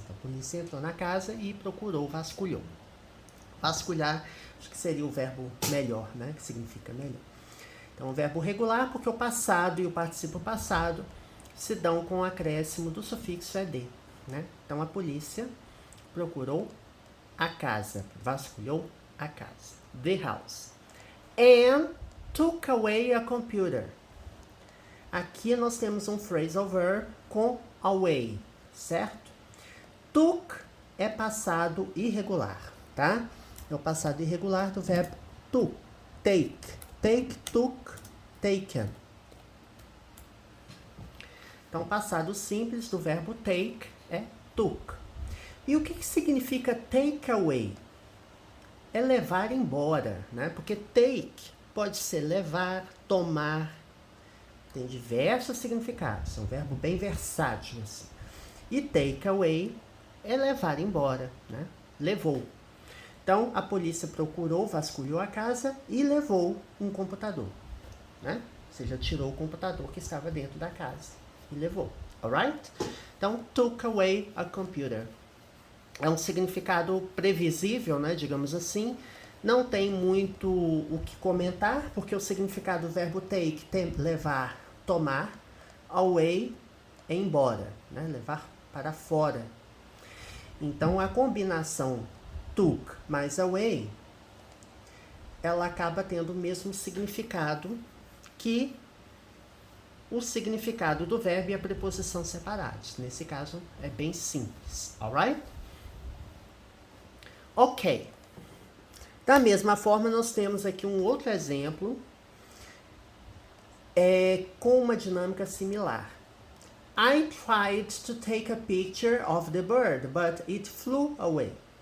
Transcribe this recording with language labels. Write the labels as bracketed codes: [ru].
[pt] Então, a polícia entrou na casa e procurou, vasculhou. Vasculhar, acho que seria o verbo melhor, né? Que significa melhor. Então, o verbo regular, porque o passado e o participo passado se dão com o acréscimo do sufixo ed, né? Então, a polícia procurou a casa, vasculhou a casa. [en] The house. And took away a computer. [pt] Aqui nós temos um phrasal verb com away, certo? Took é passado irregular, tá? É o passado irregular do verbo to, take. Take, took, taken. Então, o passado simples do verbo take é took. E o que significa take away? É levar embora, né? Porque take pode ser levar, tomar. Tem diversos significados. É um verbo bem versátil, assim. E take away é levar embora, né? Levou. Então, a polícia procurou, vasculhou a casa e levou um computador, né? Ou seja, tirou o computador que estava dentro da casa e levou. [en] Alright? [pt] Então, [en] took away a computer. [pt] É um significado previsível, né? Digamos assim. Não tem muito o que comentar, porque o significado do verbo take tem levar, tomar, away é embora, né? Levar para fora. Então, a combinação took mais away, ela acaba tendo o mesmo significado que o significado do verbo e a preposição separados. Nesse caso, é bem simples. [en] Alright? [pt] Ok. Da mesma forma, nós temos aqui um outro exemplo com uma dinâmica similar. [en] I tried to take a picture of the bird, but it flew away.